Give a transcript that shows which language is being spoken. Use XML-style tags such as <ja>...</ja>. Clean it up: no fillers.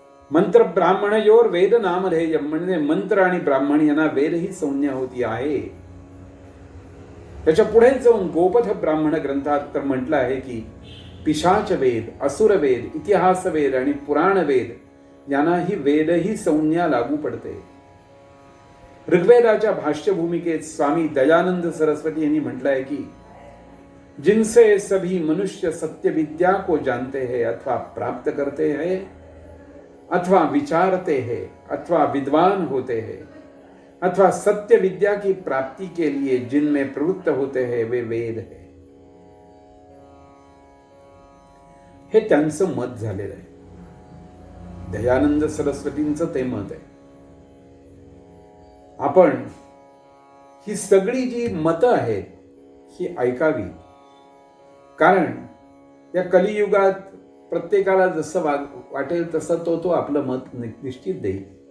<sa>मंत्र ब्राह्मणयोर वेद नामधेय,</sa> <mr>म्हणजे मंत्र आणि ब्राह्मण यांना वेद ही संज्ञा होती आहे. त्याच्या पुढे जाऊन गोपथ ब्राह्मण ग्रंथात तर म्हटलं आहे की पिशाच वेद, असुर वेद, इतिहास वेद आणि पुराण वेद यांना ही वेद ही संज्ञा लागू पडते. ऋग्वेदाच्या भाष्य भूमिकेत स्वामी दयानंद सरस्वती यांनी म्हटलं आहे की</mr> <hi>जिनसे सभी मनुष्य सत्य विद्या को जानते हैं अथवा प्राप्त करते हैं अथवा विचारते हैं अथवा विद्वान होते हैं अथवा सत्य विद्या की प्राप्ति के लिए जिनमें प्रवृत्त होते हैं वे वेद है.</hi> <mr>हे त्यांचं मत झालेलं आहे. दयानंद सरस्वतींचं ते मत आहे. आपण ही सगळी जी मतं आहेत ही ऐकावी, कारण या कलियुगात प्रत्येकाला जसं वाटेल तसं तो आपलं मत निश्चित देईल.</mr>